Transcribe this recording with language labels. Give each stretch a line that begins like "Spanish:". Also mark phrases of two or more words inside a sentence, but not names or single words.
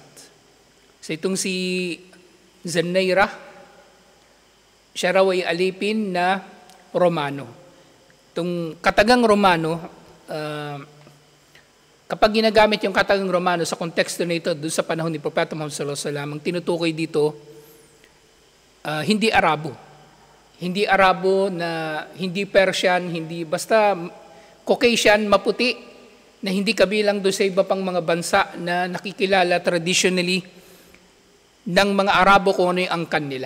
Filipino: So itong si Zannayrah, siya raw ay alipin na Romano. Itong katagang Romano, kapag ginagamit yung katagang Romano sa konteksto na ito, doon sa panahon ni Propeta Muhammad
Arabic: صلى الله عليه وسلم,
Filipino: ang tinutukoy dito, hindi Arabo. Hindi Arabo na hindi Persian, hindi basta Caucasian, maputi, na hindi kabilang doon sa iba pang mga bansa na nakikilala traditionally ng mga Arabo kung ano yung angkan nila.